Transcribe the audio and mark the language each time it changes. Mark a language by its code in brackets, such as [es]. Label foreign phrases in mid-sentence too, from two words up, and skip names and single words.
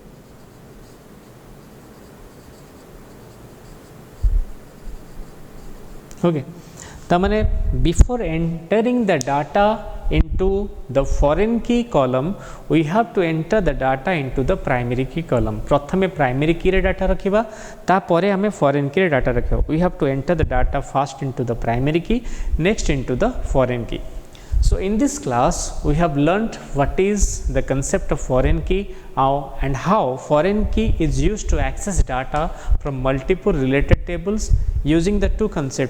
[en] Okay, तमने before entering the data into the foreign key column we have to enter the data into the primary key column. [or] ପ୍ରଥମେ [en] primary key [or] ରେ data ରଖିବା ତା ପରେ ହମେ [en] foreign key [or] ରେ data ରଖିବା. [en] We have to enter the data first into the primary key, next into the foreign key. So in this class we have learnt what is the concept of foreign key and how foreign key is used to access data from multiple related tables using the two concepts.